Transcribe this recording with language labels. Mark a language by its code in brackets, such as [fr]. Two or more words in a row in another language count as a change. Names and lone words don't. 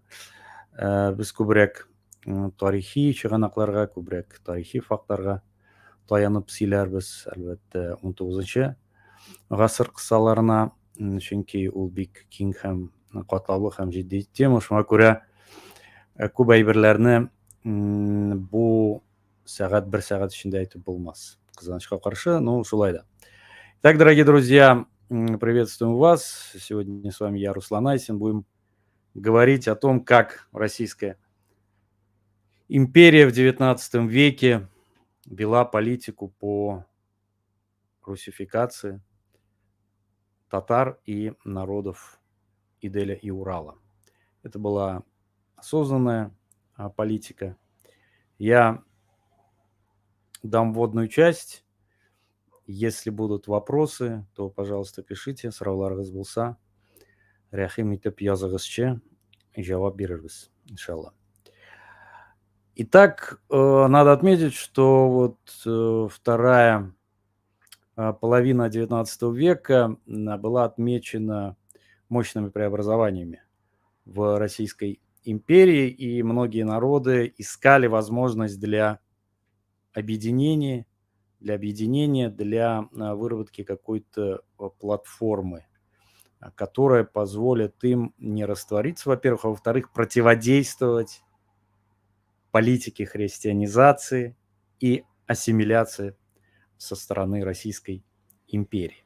[tt] Без күбрәк тарихи чыганакларга, күбрәк тарихи фактларга таянып сөйләрбез, әлбәттә, 19 гасыр кысаларына, чөнки ул бик киң һәм катлаулы һәм җитди тема. Шуңа күрә күп әйберләрне бу сәгать, бер сәгать эчендә әйтеп булмас. Кызганычка каршы, но шулай да. [ru] Итак, дорогие друзья, приветствуем вас. Сегодня с вами я, Руслан Айсин. Будем говорить о том, как Российская империя в XIX веке вела политику по русификации татар и народов Иделя и Урала. Это была осознанная политика. Я дам вводную часть. Если будут вопросы, то, пожалуйста, пишите. [tt] Сырауларыгыз булса, рәхим итеп языгызчы, җавап бирербез, иншалла. [ru] Итак, надо отметить, что вот вторая половина XIX века была отмечена мощными преобразованиями в Российской империи, и многие народы искали возможность для объединения, для выработки какой-то платформы, которая позволит им не раствориться, во-первых, а во-вторых, противодействовать политике христианизации и ассимиляции со стороны Российской империи.